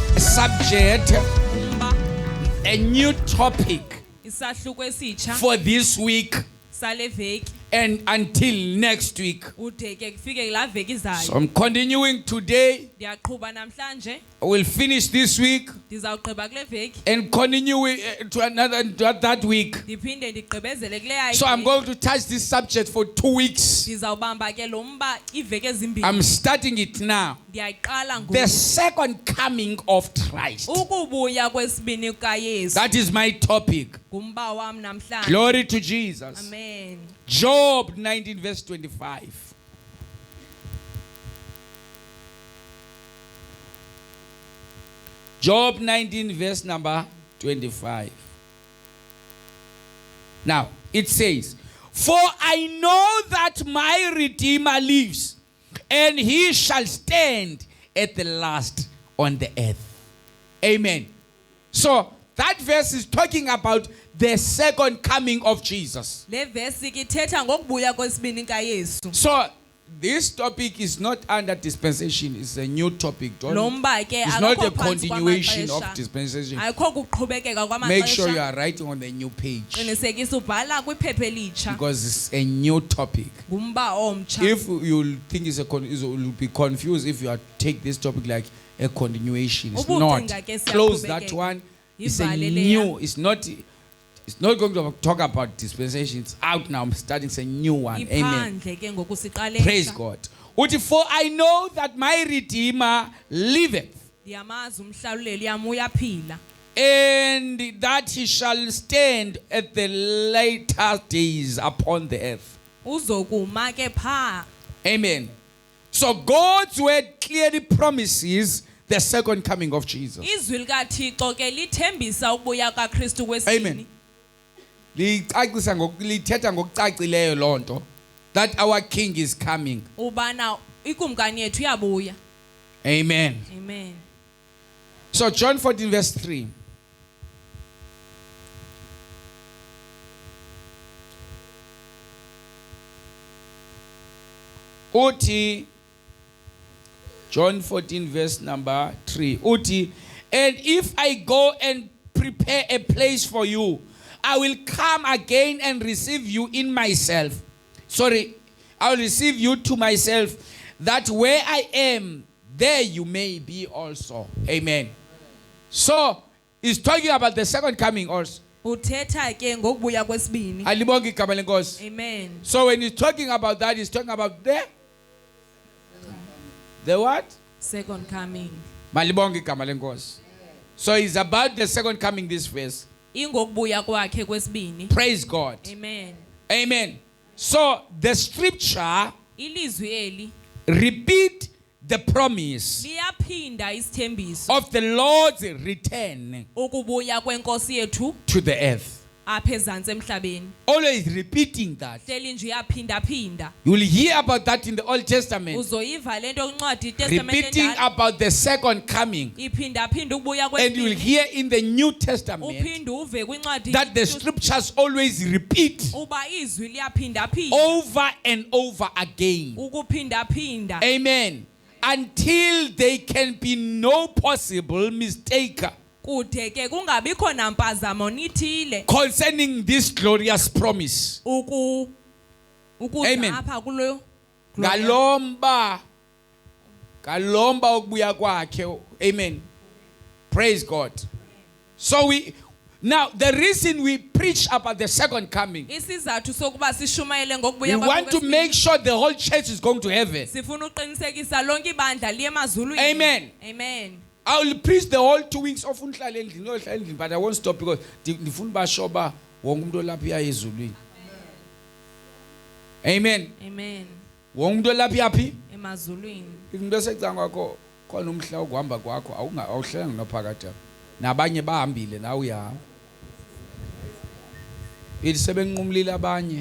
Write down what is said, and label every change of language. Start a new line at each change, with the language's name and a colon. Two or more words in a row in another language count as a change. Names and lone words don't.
English: subject, a new topic
Xhosa: isahluko esitsha
English: for this week
Xhosa: sale veki
English: and until next week.
Xhosa: ude ke kufike la veki
English: So
Xhosa: izayo.
English: I'm continuing today.
Xhosa: Ndiyaqhubha namhlanje
English: I will finish this week
Xhosa: ndizawugqiba kule veki
English: and continue to that week.
Xhosa: ndiphinde ndigqibezele kule yayi.
English: So I'm going to touch this subject for 2 weeks.
Xhosa: ndizawubamba ke lo mba iveki ezimbili.
English: I'm starting it now.
Xhosa: Ndiyayiqala
English: The
Xhosa: ngoku.
English: second coming of Christ.
Xhosa: Ukubuya kwesibini kaYesu
English: That is my topic.
Xhosa: ngumba wami namhlanje.
English: Glory to Jesus. Amen. Job 19 verse 25. Job 19 verse number 25. Now, it says, "For I know that my Redeemer lives, and he shall stand at the last on the earth." Amen. So, that verse is talking about the second coming of Jesus.
Xhosa: Le verse ithetha ngokubuya kwesibini kaYesu.
English: So, this topic is not under dispensation, it's a new topic.
Xhosa: Lo mba ke
English: It's not
Xhosa: akakho
English: a
Xhosa: phansi
English: continuation of
Xhosa: kwamaxesha.
English: dispensation.
Xhosa: Ayikho kuqhubekeka
English: Make sure you
Xhosa: kwamaxesha.
English: are writing on the new page
Xhosa: Qinisekisa ubhala kwiphepha elitsha.
English: because it's a new topic.
Xhosa: Ngumba omtsha.
English: If you think you'll be confused if you are take this topic like a continuation, it's not. Close that one. It's a new. It's not going to talk about dispensation. It's out now. I'm starting. It's a new one. Amen.
Xhosa: Iphandle ke ngoku siqalela.
English: Praise God. Uthi, "For I know that my Redeemer liveth,
Xhosa: Ndiyamazi umhlaluleli yami uyaphila.
English: and that he shall stand at the later days upon the earth."
Xhosa: Uzokuma ke pha.
English: Amen. So God's word clearly promises the second coming of Jesus.
Xhosa: Izwi likaThixo ke lithembisa ukubuya kaKristu kwesibini.
English: Amen.
Xhosa: Lithetha ngokucacileyo lonto
English: that our King is coming.
Xhosa: Ubana ikumkani yethu iyabuya.
English: Amen. Amen. So John 14 verse 3. Uti, John 14 verse number 3. Uti, "And if I go and prepare a place for you, I will come again and receive you in myself. I will receive you to myself, that where I am, there you may be also." Amen. So, he's talking about the second coming also.
Xhosa: Uthetha ke ngokubuya kwesibini. Alibonge igama lenkosi.
English: Amen. So when he's talking about that, he's talking about the what? Second coming.
Xhosa: Malibonge igama lenkosi.
English: So it's about the second coming, this verse.
Xhosa: Ingokubuya kwakhe kwesibini.
English: Praise God. Amen. Amen. So the scripture
Xhosa: Ilizwi eli
English: repeat the promise
Xhosa: liyaphinda isithembiso
English: of the Lord's return
Xhosa: ukubuya kwenkosi yethu
English: to the earth.
Xhosa: apha ezantsi emhlabeni.
English: Always repeating that.
Xhosa: Hleli nje yaphinda phinda.
English: You will hear about that in the Old Testament.
Xhosa: Uzoyiva lento kwincwadi iTestament
English: Repeating
Xhosa: endala.
English: about the second coming.
Xhosa: Iphinda phinda ukubuya
English: And you will
Xhosa: kwesibini.
English: hear in the New Testament
Xhosa: Uphinde uve kwincwadi
English: that the scriptures always repeat
Xhosa: uba izwi liyaphinda phinda
English: over and over again.
Xhosa: ukuphinda phinda
English: Amen. Until there can be no possible mistake
Xhosa: kude ke kungabikho nampazamo nithile
English: concerning this glorious promise. Amen.
Xhosa: apha kulo Galomba ukubuya kwakhe.
English: Amen. Praise God. So now the reason we preach about the second coming,
Xhosa: isizathu sokuba sishumayele
English: we
Xhosa: ngokubuya
English: want to make sure the whole church is going to heaven.
Xhosa: sifuna uqinisekisa lonke ibandla liye emazulwini.
English: Amen. Amen. I will preach the whole 2 weeks of
Xhosa: unhlala endlini,
English: but I won't stop because
Xhosa: ndifuna bashoba wonke umuntu olapha iya ezulwini. Amen. Amen. Wonke umuntu olapha yaphi? Emazulwini. Into esecanga kwakho khona umhla ukuhamba kwakho awuhlelanga ngaphakathi apha. Nabanye bahambile nawe uyahamba. Ithi sebenqumlile abanye.